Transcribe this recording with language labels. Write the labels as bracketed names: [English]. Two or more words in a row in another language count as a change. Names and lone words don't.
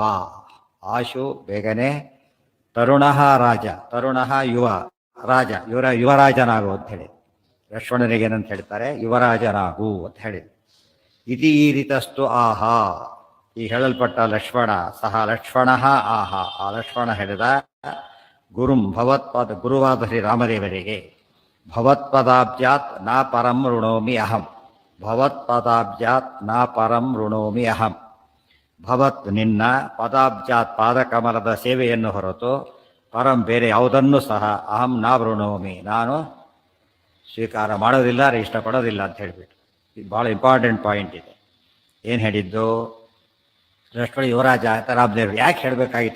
[Kannada] ಆಶು ಬೇಗನೆ ತರುಣ ರಾಜ, ತರುಣ ಯುವ ರಾಜ, ಯುವರಾಜನಾಗು ಅಂತ ಹೇಳಿ ಲಕ್ಷ್ಮಣನಿಗೆ ಏನಂತ ಹೇಳ್ತಾರೆ, ಯುವರಾಜನಾಗು ಅಂತ ಹೇಳಿದರು. [Sanskrit] ಇತಿ ಈರಿತಸ್ತು [Kannada] ಆಹಾ, ಈ ಹೇಳಲ್ಪಟ್ಟ ಲಕ್ಷ್ಮಣ ಸಹ ಲಕ್ಷ್ಮಣ ಆಹಾ, ಆ ಲಕ್ಷ್ಮಣ ಹೇಳಿದ [Sanskrit] ಗುರುಂ ಭವತ್ಪದ, [Kannada] ಗುರುವಾದ ಶ್ರೀ ರಾಮದೇವರಿಗೆ [Sanskrit] ಭವತ್ಪದಾಬ್ಜಾತ್ ನ ಪರಂ ಋಣೋಮಿ ಅಹಂ. ಭವತ್ಪದಾಬ್ಜಾತ್ ನ ಪರಂ ಋಣೋಮಿ ಅಹಂ. [Kannada] ಭವತ್ ನಿನ್ನ, ಪದಾಬ್ಜಾತ್ ಪಾದಕಮಲದ ಸೇವೆಯನ್ನು ಹೊರತು, ಪರಂ ಬೇರೆ ಯಾವುದನ್ನು ಸಹ [Sanskrit] ಅಹಂ ನ ಋಣೋಮಿ [Kannada] ನಾನು ಸ್ವೀಕಾರ ಮಾಡೋದಿಲ್ಲ, ಇಷ್ಟಪಡೋದಿಲ್ಲ ಅಂತ ಹೇಳಿಬಿಟ್ಟು. ಇದು ಭಾಳ [English] important point [Kannada] ಇದೆ. ಏನು ಹೇಳಿದ್ದು, ಲಕ್ಷ್ಮಣ ಯುವರಾಜ ಅಂತ ರಾಮದೇವರು ಯಾಕೆ ಹೇಳಬೇಕಾಗಿತ್ತು?